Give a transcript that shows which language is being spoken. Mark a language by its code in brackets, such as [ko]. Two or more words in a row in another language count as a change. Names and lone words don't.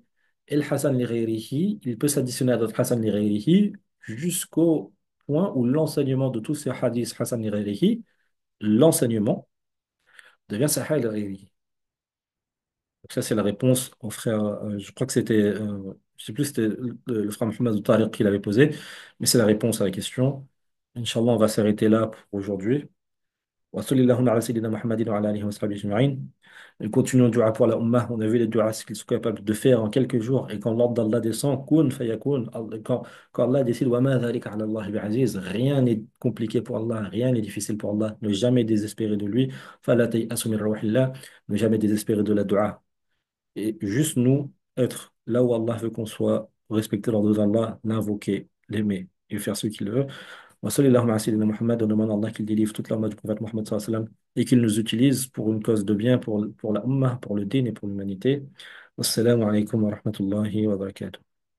[fr] Et le [ar] حسن لغيره, [fr] il peut s'additionner à d'autres [ar] حسن لغيره [fr] jusqu'au point où l'enseignement de tous ces hadiths [ar] حسن لغيره, [fr] l'enseignement devient [ar] صحيح لغيره. [fr] Donc ça, c'est la réponse au frère, je crois que c'était, je sais plus, si c'était le frère Mohamed Tariq qui l'avait posé, mais c'est la réponse à la question. Inch'Allah, on va s'arrêter là pour aujourd'hui. [ar] وصلى الله على سيدنا محمد وعلى آله وصحبه أجمعين. [fr] Et continuons le dua pour la Ummah. On a vu les duas ce qu'ils sont capables de faire en quelques jours. Et quand l'ordre d'Allah descend, [ar] كن فيكون. [fr] Quand Allah décide, [ar] وما ذلك على الله بعزيز, [fr] rien n'est compliqué pour Allah, rien n'est difficile pour Allah. Ne jamais désespérer de lui. [ar] فلا تيأسوا من روح الله. [fr] Ne jamais désespérer de la dua. Et juste nous, être là où Allah veut qu'on soit, respecter l'ordre d'Allah, l'invoquer, l'aimer et faire ce qu'il veut. [ar] وصلى الله على سيدنا محمد, [fr] on demande à Allah qu'il délivre toute l'armée du prophète Mohammed [ar] صلى الله عليه وسلم [fr] et qu'il nous utilise pour une cause de bien, pour la Ummah, pour le din et pour l'humanité. [ar] والسلام عليكم ورحمة الله وبركاته.